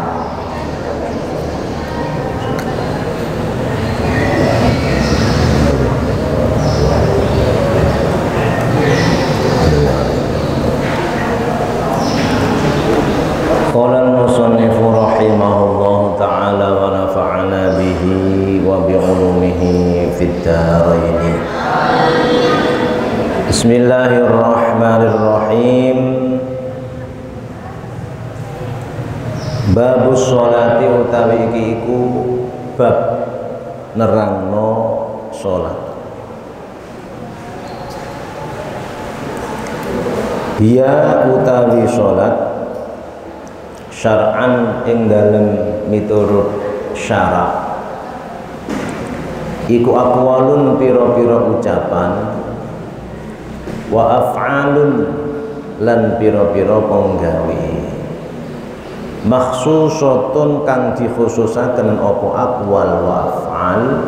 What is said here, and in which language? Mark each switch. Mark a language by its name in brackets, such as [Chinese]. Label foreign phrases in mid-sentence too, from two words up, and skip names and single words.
[Arabic] قال المصنف رحمه الله تعالى ونفعنا به وبعلومه في الدارين. بسم الله الرحمن الرحيم. باب الصلاة [Javanese] utawi iki iku bab nerangno salat. Dia utawi salat syar'an ing dalem miturut syara' iku aqwalun pira-pira ucapan [Arabic] وأفعال [Javanese] lan pira-pira penggawe makhsusatun kang dikhususaken apa [Arabic] أقوال وأفعال